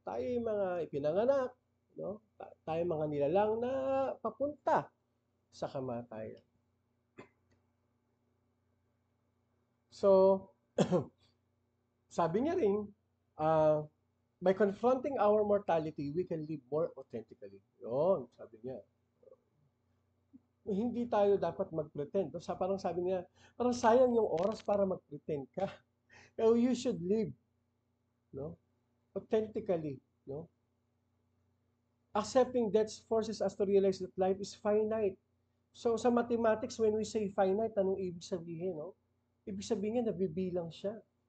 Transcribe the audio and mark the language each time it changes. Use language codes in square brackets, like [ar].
[tl] Tayo yung mga ipinanganak, no? Tayo mga nilalang na papunta sa kamatayan. [en] So, [tl] sabi niya rin, [en] by confronting our mortality, we can live more authentically. [tl] Yun, sabi niya. Hindi tayo dapat mag-pretend. So, parang sabi niya, parang sayang yung oras para mag-pretend ka. [en] So, you should live, no? Authentically, no? Accepting death forces us to realize that life is finite. [tl] So, sa mathematics, [en] when we say finite, [tl] anong ibig sabihin, no? Ibig sabihin niya, nabibilang siya.